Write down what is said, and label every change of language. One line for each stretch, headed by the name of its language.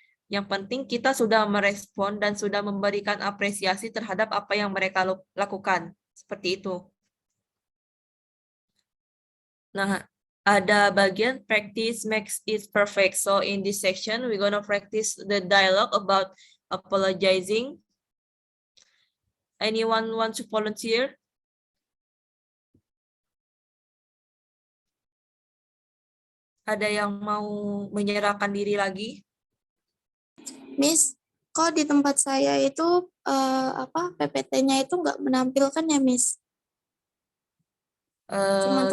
Indonesian: Yang penting kita sudah merespon dan sudah memberikan apresiasi terhadap apa yang mereka lakukan. Seperti itu. Nah, ada bagian practice makes it perfect.
English: So in this section, we're gonna practice the dialogue about apologizing. Anyone want to volunteer?
Indonesian: Ada yang mau menyerahkan diri lagi? Miss, kok di tempat saya itu PPT-nya itu nggak menampilkan ya, Miss? Cuman